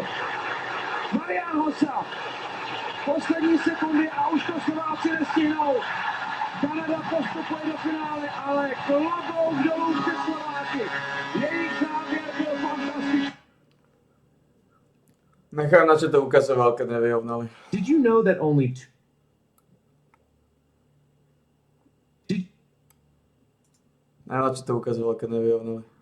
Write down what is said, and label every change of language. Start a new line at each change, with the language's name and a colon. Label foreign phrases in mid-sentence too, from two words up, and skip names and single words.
Czech: Marian Hossa, poslední sekundy a už to Slováci nestihnou. Kanada postupuje do finále, ale klobouk dolů před Slováky. Jejich závěr byl fantastický.
Slovak: Nechám, na čo to ukazoval, keď nevyrovnali.
English: Did you know that only two...
Slovak: Neviem, na čo to ukazoval, keď nevyrovnali.